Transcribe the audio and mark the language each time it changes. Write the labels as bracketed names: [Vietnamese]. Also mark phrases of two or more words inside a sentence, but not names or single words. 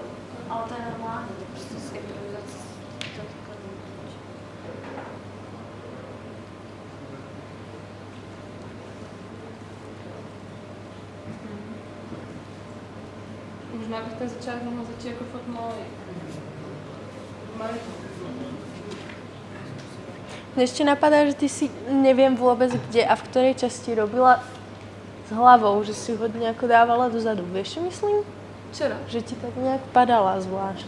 [Czech] Ale to je normální, to prostě z improvizace to takhle neučíš. Možná bych ten začátek mohla začít jako fakt malý. [Slovak] Mne ešte napadá, že ty si neviem vôbec kde a v ktorej časti robila s hlavou, že si ho nejako dávala dozadu. Vieš, čo myslím? Včera. Že ti tak nejak padala zvláštne.